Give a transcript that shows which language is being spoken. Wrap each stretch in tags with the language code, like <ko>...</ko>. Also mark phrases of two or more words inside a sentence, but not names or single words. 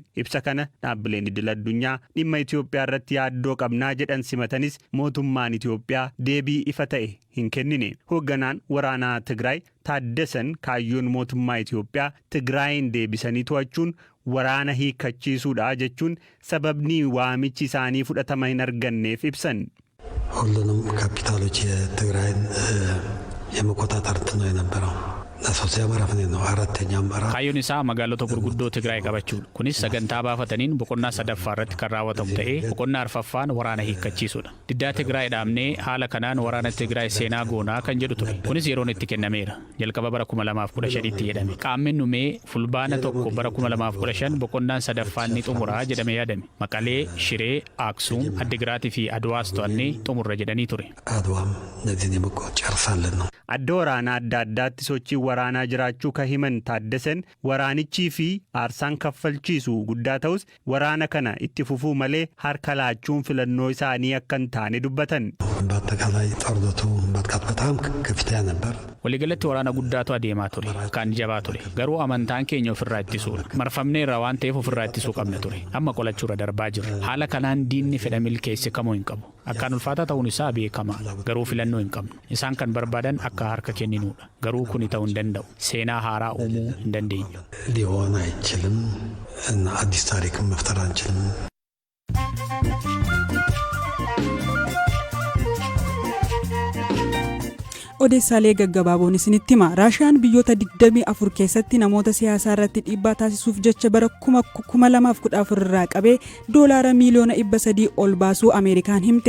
<om>Ibsa kana dhaabbileen idil addunyaa dhimma Itoophiyaa irratti yaaddoo qabnaa jedhan simatanis mootummaan Itoophiyaa deebii ifa ta'e hin kennine. Hoogganaan waraanaa Tigraay Taaddasan kaayyoon mootummaa Itoophiyaa Tigraayin deebisanii to'achuun waraana hiikachiisuudha jechuun sababni waamichi isaanii fudhatama hin arganneef ibsan.</om> <am>ሁሉንም ካፒታሎች የትግራይን የመቆጣጠር ነው የነበረው። ለሶስተኛ ምዕራፍ ነው አራተኛው ምዕራፍ</am> <om>kaayyoon isaa magaalota gurguddoo Tigraay qabachuudha. Kunis sagantaa baafataniin boqonnaa sadaffaa irratti kan raawwatamu ta'ee boqonnaa arfaffaan waraana hiikachiisuudha. Diddaa Tigraay dhaabnee haala kanaan waraana Tigraay seenaa goonaa kan jedhu ture. Kunis yeroon itti kennameera. Jalqaba bara 2015tti jedhame. Qaamni numee fulbaana tokko bara 2015 boqonnaan sadaffaan ni xumuraa jedhame yaadame. Maqalee, Shiree, Aksuum, Addigiraatii fi Adwaas to'annee xumurra jedhanii ture.</om> <am>አድዋም እነዚህን የመቆጨርሳለን ነው</am> <om>adda waraanaa adda addaatti sochii waraanaa jiraachuu ka himan Taaddasan waraanichii fi aarsaan kaffalchiisu guddaa ta'us waraana kana itti fufuu malee harka laachuun filannoo isaanii akka hin taane dubbatan.</om> <am>በአጠቃላይ ጦርነቱ ማጥቃት በጣም ከፍተኛ ነበር።</am> <om>waliigalatti waraana guddaatu adeemaa ture kan jabaa ture garuu amantaan keenya ofirraa ittisuudha. Marfamneerra waan ta'eef ofirraa ittisuu qabna ture. Amma qolachuurra darbaa jirra. Haala kanaan diinni fedha milkeesse kamuu hin qabu. Akkaan ulfaataa ta'uun isaa beekamaa garuu filannoo hin qabnu. Isaan kan barbaadan akka harka kenninuudha. Garuu kuni ta'uu hin danda'u. Seenaa haaraa uumuu hin dandeenyu.</om> <am>ሊሆን አይችልም እና አዲስ ታሪክም መፍጠር አንችልም።</am> <om>odeessaalee gaggabaaboon isinitti hima. Raashiyaan biyyoota 24 keessatti namoota siyaasaa irratti dhiibbaa taasisuuf jecha bara 2014 irraa qabee doolaara miliyoona 300 ol baasuu Ameerikaan himte.</om>